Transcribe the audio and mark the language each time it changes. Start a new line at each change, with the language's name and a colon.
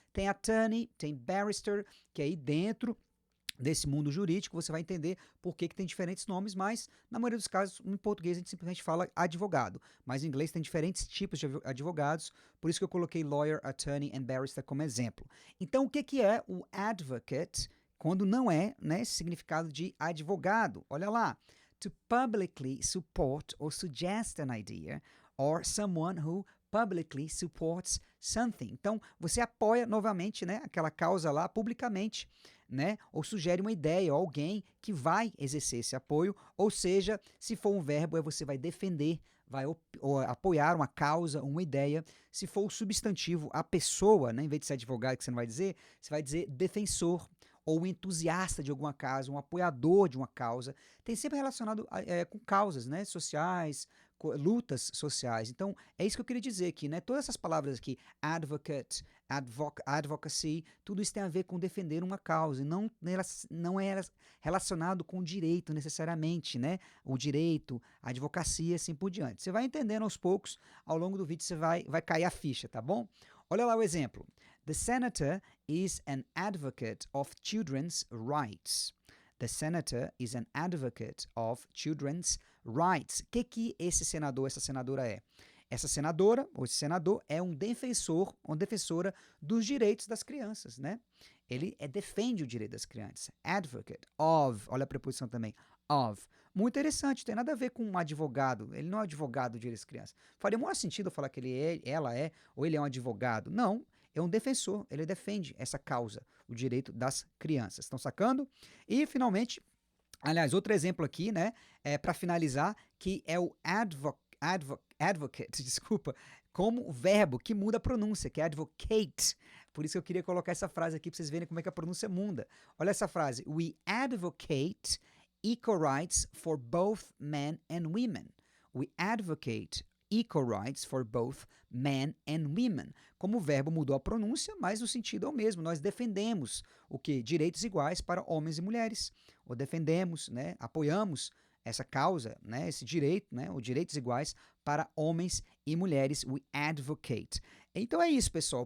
Portuguese: Tem attorney, tem barrister, que é aí dentro desse mundo jurídico, você vai entender por que tem diferentes nomes, mas na maioria dos casos, em português a gente simplesmente fala advogado, mas em inglês tem diferentes tipos de advogados, por isso que eu coloquei lawyer, attorney and barrister como exemplo. Então, o que é o advocate quando não é, né, esse significado de advogado? Olha lá.
English: To publicly support or suggest an idea or someone who publicly supports something.
Portuguese: Então, você apoia novamente, né, aquela causa lá publicamente, né, ou sugere uma ideia, ou alguém que vai exercer esse apoio, ou seja, se for um verbo, você vai defender, vai apoiar uma causa, uma ideia. Se for o substantivo, a pessoa, né, em vez de ser advogado, que você vai dizer defensor, ou um entusiasta de alguma causa, um apoiador de uma causa. Tem sempre relacionado com causas, né, sociais, lutas sociais. Então, é isso que eu queria dizer aqui, né? Todas essas palavras aqui, advocate, advocacy, tudo isso tem a ver com defender uma causa, e não é relacionado com o direito necessariamente, né? O direito, a advocacia, assim por diante. Você vai entendendo aos poucos, ao longo do vídeo você vai cair a ficha, tá bom? Olha lá o exemplo.
English: The senator is an advocate of children's rights. The senator is an advocate of children's rights.
Portuguese: O que esse senador, essa senadora é? Essa senadora, ou esse senador, é um defensor, uma defensora dos direitos das crianças, né? Ele defende o direito das crianças. Advocate of, olha a preposição também, of. Muito interessante, tem nada a ver com um advogado. Ele não é advogado do direito das crianças. Faria o maior sentido eu falar que ela é, ou ele é um advogado. Não, é um defensor, ele defende essa causa, o direito das crianças. Estão sacando? E, finalmente, Aliás, outro exemplo aqui, né, para finalizar, que é o advocate, desculpa, como o verbo que muda a pronúncia, que é advocate. Por isso que eu queria colocar essa frase aqui para vocês verem como é que a pronúncia muda. Olha essa frase:
English: We advocate equal rights for both men and women. We advocate equal rights for both men and women.
Portuguese: Como o verbo mudou a pronúncia, mas o sentido é o mesmo. Nós defendemos o que? Direitos iguais para homens e mulheres. Ou defendemos, né, apoiamos essa causa, né, esse direito, né, os direitos iguais para homens e mulheres.
English: We advocate.
Portuguese: Então é isso, pessoal.